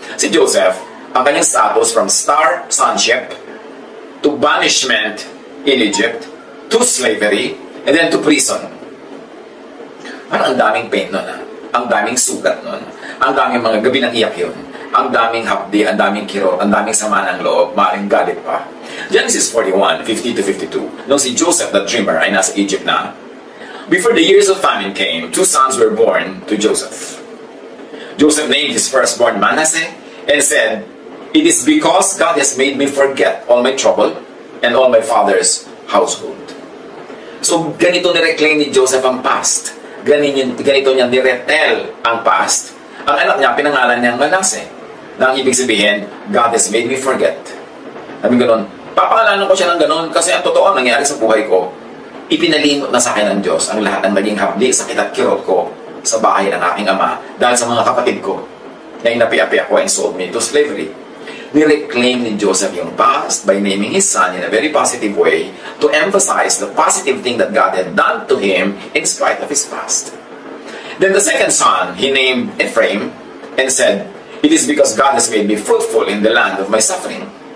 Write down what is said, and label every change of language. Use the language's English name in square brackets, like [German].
[English] Si Joseph, ang kanyang status from star sonship to banishment in Egypt, to slavery, and then to prison. [Filipino] Parang ang daming pain nun, ang daming sugat nun, ang daming mga gabi ng iyak yun. Ang daming hapdi, ang daming kirot, ang daming sama ng loob, maaaring galit pa. [English] Genesis 41:50-52. Nung si Joseph, the dreamer, ay nasa Egypt na, before the years of famine came, 2 sons were born to Joseph. Joseph named his firstborn Manasseh and said, "It is because God has made me forget all my trouble and all my father's household." [Filipino] So, ganito nireclaim ni Joseph ang past. Ganito niya niretel ang past. Ang anak niya, pinangalan niyang Manasseh. [English] Na ang ibig sabihin, God has made me forget. [Filipino] Sabi gano'n, papangalanan ko siya ng gano'n kasi ang totoo nangyari sa buhay ko, ipinalimot na sa akin ng Diyos ang lahat ng naging hapdi, sakit at kirot ko sa bahay ng aking ama dahil sa mga kapatid ko na inapi-api ako and sold me to slavery. [English] Nireclaim ni Joseph yung past by naming his son in a very positive way to emphasize the positive thing that God had done to him in spite of his past. Then the second son, he named Ephraim and said, "It is because God has made me fruitful in the land of my suffering."